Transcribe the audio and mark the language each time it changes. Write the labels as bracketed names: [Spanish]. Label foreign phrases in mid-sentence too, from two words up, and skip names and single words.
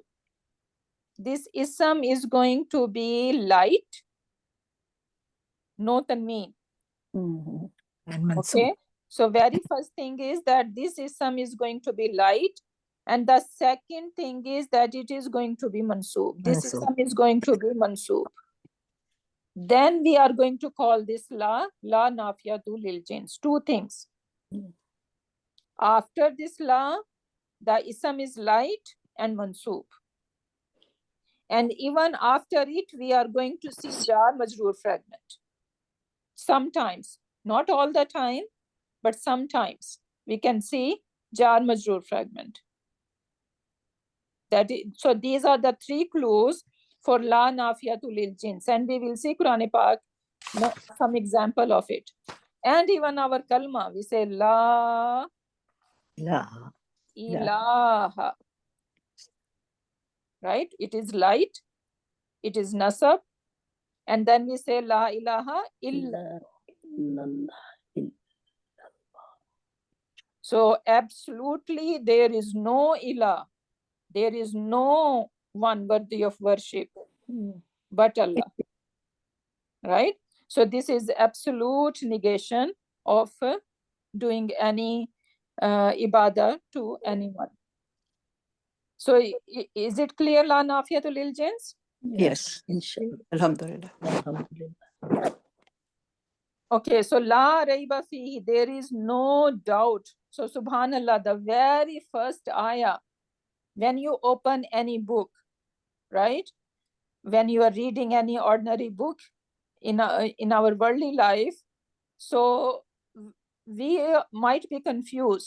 [English] This ism is going to be light, no tanween. Mhm. and mansub. Okay. So very first thing is that this ism is going to be light. And the second thing is that it is going to be mansub. This Mansub. ism is going to be mansub. Then we are going to call this [Arabic] لا نافية للجنس. [English] 2 things. After this la, the ism is light and mansub. And even after it, we are going to see [Arabic] جار مجرور [English] fragment. Sometimes, not all the time, but sometimes we can see [Arabic] جار مجرور [English] fragment. So these are the 3 clues for [Arabic] لا نافية للجنس, [English] and we will see Quran Pak, some example of it. And even our kalma, we say la La. ilaha, right? It is light, it is nasab, and then we say [Arabic] لا إله إلا. [English] So absolutely there is no ilah, there is no one worthy of worship but Allah, right? So this is absolute negation of doing any ibadah to anyone. So is it clear, [Arabic] لا النافية للجنس? [English] Yes. Inshallah. Alhamdulillah. Alhamdulillah. Okay, so [Arabic] لا ريب فيه, [English] there is no doubt. So subhanallah, the very first ayah, when you open any book, right? When you are reading any ordinary book in our worldly life, so we might be confused.